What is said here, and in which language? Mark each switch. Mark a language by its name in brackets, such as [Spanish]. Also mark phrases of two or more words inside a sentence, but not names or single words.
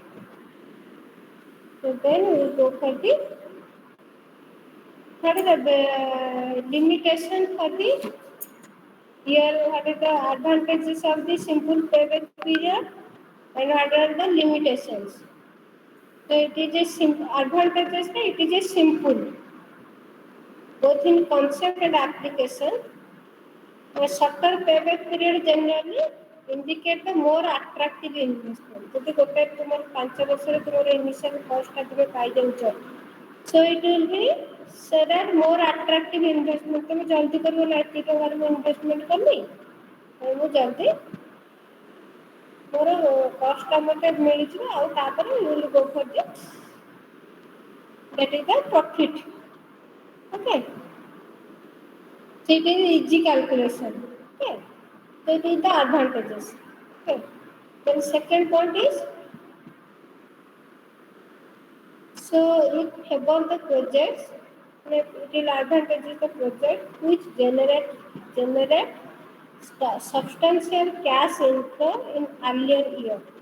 [English] So then we will go for the, what is the limitation for the Here, what is the advantages of the simple payback period and what are the limitations? So it is a simple advantages. It is a simple, both in concept and application. A shorter payback period generally indicate the more attractive investment. [Odia] ଯଦି ଗୋଟେ ତୁମର 5 ବର୍ଷରେ ତୁମର [English] initial cost [Odia] ଟା ତୁମେ ପାଇ ଯାଉଛ, [English] so it will be so that more attractive investment. [Odia] ତୁମେ ଜଲ୍ଦି କରିବ ନା ଏତିକି ଟଙ୍କାର ମୁଁ investment କଲି, ମୁଁ ଜଲ୍ଦି ମୋର cost ଟା ମୋତେ ମିଳିଯିବ ଆଉ ତାପରେ [English] you will go for the that is the profit. Okay. So it is easy calculation. Okay. So it is the advantages. Okay. Then second point is, so it about the projects, it will advantages the project which generate substantial cash inflow in earlier year.